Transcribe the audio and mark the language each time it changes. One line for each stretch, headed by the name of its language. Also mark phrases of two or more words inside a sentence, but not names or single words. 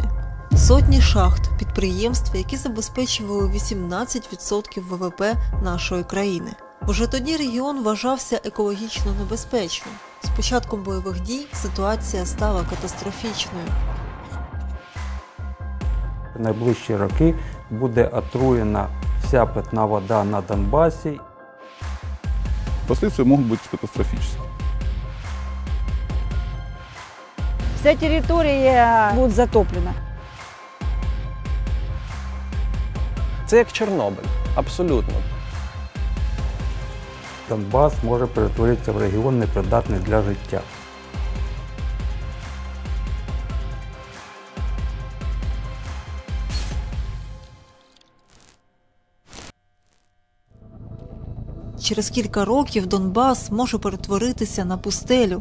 Ukrainian: Сотні шахт, підприємств, які забезпечували 18% ВВП нашої країни. Уже тоді регіон вважався екологічно небезпечним. З початком бойових дій ситуація стала катастрофічною. В найближчі роки буде отруєна вся питна вода на Донбасі.
Russian: Последствия могут быть катастрофическими. Вся территория будет затоплена.
Ukrainian: Це як Чорнобиль. Абсолютно. Донбас може перетворитися в регіон непридатний для життя. Через кілька років Донбас може перетворитися на пустелю.